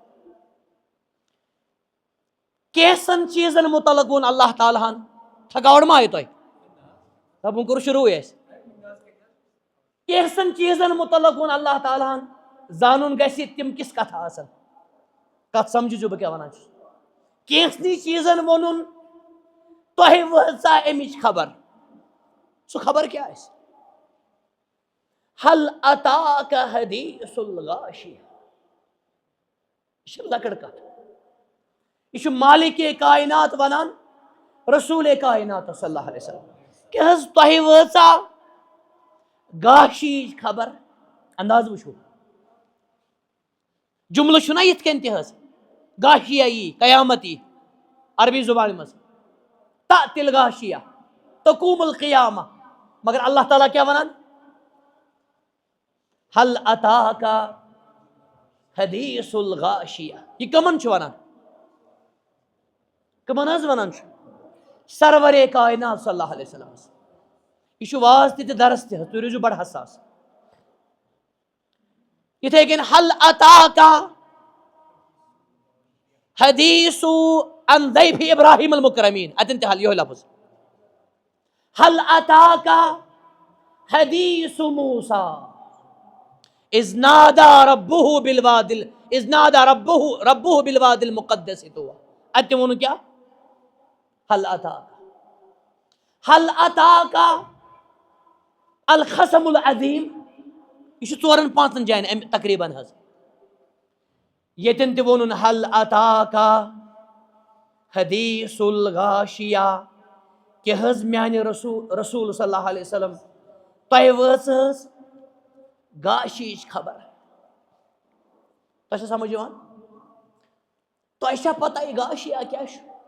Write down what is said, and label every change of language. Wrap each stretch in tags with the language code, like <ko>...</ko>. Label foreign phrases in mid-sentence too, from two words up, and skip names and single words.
<ks>کینٛژن چیٖزن متعلق ووٚن اللہ تعالیٰ ہن تھکاوٹ ما آیہِ تۄہہِ دپُن کوٚر شروٗعٕے اَسہِ کینٛژن چیٖزن متعلق ووٚن اللہ تعالیٰ ہن زانُن گژھِ تِم کِژھ کتھٕ آسن کتھ سمجھِزیو بہٕ کیٛاہ ونان چھُس کینٛژنٕے چیٖزن ووٚنُن تۄہہِ وٲژا امِچ خبر سُہ خبر کیٛاہ آسہِ</ks> <ar>هل اتاك حدیث الغاشیہ</ar> <ks>یہ چھِ لۄکٕٹ کتھ یہ چھُ مالک کائنات ونان رسول کائنات</ks> <ar>صلی اللہ علیہ وسلم</ar> <ks>کہ حظ تۄہہِ وٲژا غاشیِچ خبر انداز وٕچھو جملہٕ چھُنہ یِتھ کٔنۍ تہِ حظ غاشیہ یی قیامت یی عربی زبانہِ منٛز</ks> <ar>تأتِ الغاشیہ تقوم القیامہ</ar> <ks>مگر اللہ تعالیٰ کیٛاہ ونان</ks> <ar>هل اتاك حدیث الغاشیہ</ar> <ks>یہ کمن چھُ ونان کمن حظ ونان چھُ سرور کائنات</ks> <ar>صلی اللہ علیہ وسلم</ar> <ks>یہ چھُ واز تہِ تہٕ درس تہِ حظ تُہۍ روٗزِو بڑٕ حساس یِتھے کٔنۍ</ks> <ar>هل اتاك حدیث عن ضیف ابراہیم المکرمین</ar> <ks>اتن تہِ حل یہوے لفظ</ks> <ar>هل اتاك حدیث موسیٰ اذ نادى ربه بالواد المقدس طوى</ar> <ks>اتہِ ووٚنُن کیٛاہ</ks> <ar>هل اتاك الخصم العظیم</ar> <ks>یہ چھُ 4-5 جاین تقریباً حظ ییٚتٮ۪ن تہِ ووٚنُن</ks> <ar>هل اتاك حدیث الغاشیہ</ar> <ks>کہ حظ میانہِ رسول</ks> <ar>صلی اللہ علیہ وسلم</ar> <ks>تۄہہِ وٲژ حظ غاشیِچ خبر تۄہہِ چھا سمجھ یِوان تۄہہِ چھا پتہ یہِ غاشیہ کیٛاہ چھُ</ks>